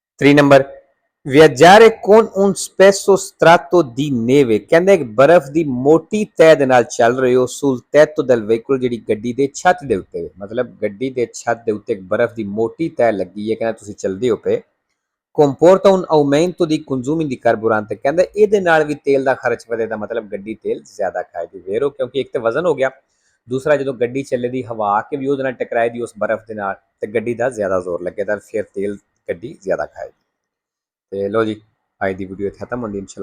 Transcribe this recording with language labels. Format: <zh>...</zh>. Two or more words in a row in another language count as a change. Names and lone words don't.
<pa>3 ਨੰਬਰ</pa> <it>viaggiare con un spesso strato di neve</it> <pa>ਕਹਿੰਦੇ ਬਰਫ਼ ਦੀ ਮੋਟੀ ਤਹਿ ਦੇ ਨਾਲ ਚੱਲ ਰਹੇ ਹੋ</pa> <it>sul tetto del veicolo</it> <pa>ਜਿਹੜੀ ਗੱਡੀ ਦੇ ਛੱਤ ਦੇ ਉੱਤੇ ਮਤਲਬ ਗੱਡੀ ਦੇ ਛੱਤ ਦੇ ਉੱਤੇ ਇੱਕ ਬਰਫ਼ ਦੀ ਮੋਟੀ ਤਹਿ ਲੱਗੀ ਹੈ ਕਹਿੰਦਾ ਤੁਸੀਂ ਚੱਲਦੇ ਹੋ ਪਏ</pa> <it>comporta un aumento di consumi di carburante</it> <pa>ਕਹਿੰਦਾ ਇਹਦੇ ਨਾਲ ਵੀ ਤੇਲ ਦਾ ਖਰਚ ਵਧੇਗਾ ਮਤਲਬ ਗੱਡੀ ਤੇਲ ਜ਼ਿਆਦਾ ਖਾਏਗੀ ਵੇਰੋ ਕਿਉਂਕਿ ਇੱਕ ਤਾਂ ਵਜ਼ਨ ਹੋ ਗਿਆ ਦੂਸਰਾ ਜਦੋਂ ਗੱਡੀ ਚੱਲੇਦੀ ਹਵਾ ਆ ਕੇ ਵੀ ਉਹਦੇ ਨਾਲ ਟਕਰਾਏਗੀ ਉਸ ਬਰਫ਼ ਦੇ ਨਾਲ ਤੇ ਗੱਡੀ ਦਾ ਜ਼ਿਆਦਾ ਜ਼ੋਰ ਲੱਗੇਗਾ ਫਿਰ ਤੇਲ ਗੱਡੀ ਜ਼ਿਆਦਾ ਖਾਏਗੀ ਤੇ ਲੋ ਜੀ ਅੱਜ ਦੀ ਵੀਡੀਓ ਖਤਮ ਹੁੰਦੀ ਇਨਸ਼ਾਅੱਲਾ</pa>